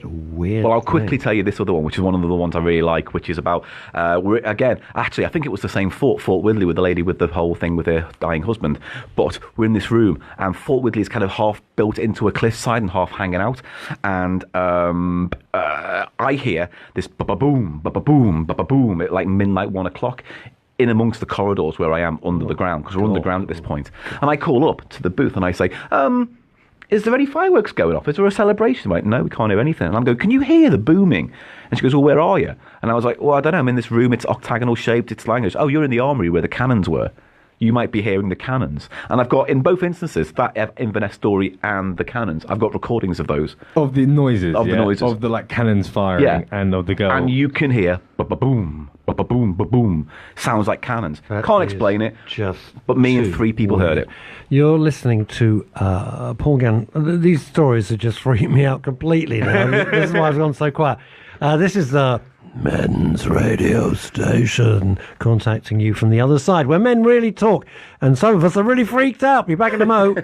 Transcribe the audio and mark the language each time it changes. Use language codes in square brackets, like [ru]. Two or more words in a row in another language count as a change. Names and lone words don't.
[en] Well, I'll quickly tell you this other one, which is one of the ones I really like, which is about. Again, actually, I think it was the same Fort Whitley, with the lady with the whole thing with her dying husband. But we're in this room, and Fort Whitley is kind of half built into a cliffside and half hanging out, and I hear this ba-ba-boom, ba-ba-boom, ba-ba-boom at like midnight, 1 o'clock. In amongst the corridors where I am under the ground, because we're underground at this point. And I call up to the booth and I say, is there any fireworks going off? Is there a celebration? I'm like, no, we can't hear anything. And I'm going, can you hear the booming? And she goes, well, where are you? And I was like, well, I don't know. I'm in this room. It's octagonal shaped. It's language. Oh, you're in the armory where the cannons were. You might be hearing the cannons. And I've got, in both instances, that Inverness story and the cannons, I've got recordings of those. Of the noises. Of the noises. Of the like cannons firing and of the girl. And you can hear ba-ba-boom, ba-ba-boom, ba-boom. Sounds like cannons. Can't explain it, but me and 3 people heard it. You're listening to Paul Gannon. These stories are just freaking me out completely now. This is why I've gone so quiet. This is the men's radio station contacting you from the other side, where men really talk, and some of us are really freaked out.